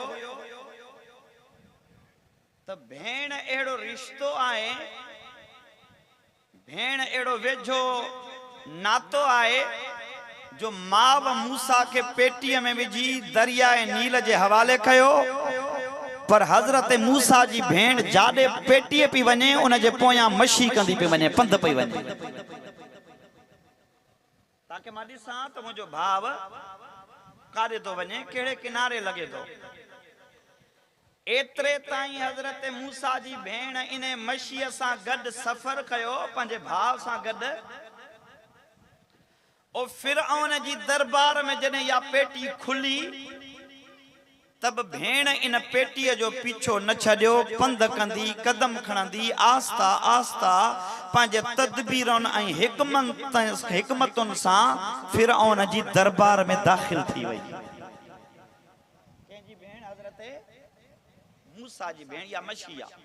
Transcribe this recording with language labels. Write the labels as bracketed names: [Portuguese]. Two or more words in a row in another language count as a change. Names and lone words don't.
[Sindhi] त भेण अहिड़ो रिश्तो आहे, भेण अहिड़ो वेझो नातो आहे जो माव मूसा के पेटीअ में विझी दरियाए नील जे हवाले कयो, पर हज़रत मूसा जी भेण जाॾे पेटीअ पई वञे उन जे पोयां मशी कंदी पई वञे, पंध पई वञे, ताकि मां ॾिसां त मुंहिंजो भाव काॾे थो वञे, कहिड़े किनारे लॻे थो। एतिरे ताईं हज़रत मूसा जी भेण इन मशीअ सां गॾु सफ़र कयो, पंहिंजे भाउ सां गॾु। ओ फिरऔन जी दरबार में जॾहिं इहा पेटी खुली तब भेण इन पेटीअ जो पीछो न छॾियो, पंध कंदी, कदम खणंदी, आस्ता आस्ता पंहिंजे तदबीरनि ऐं हिकमतुनि सां फिरऔन जी दरबार में दाख़िल थी वई। कंहिंजी भेण? हज़रत मूसा जी भेण। या मशी आहे।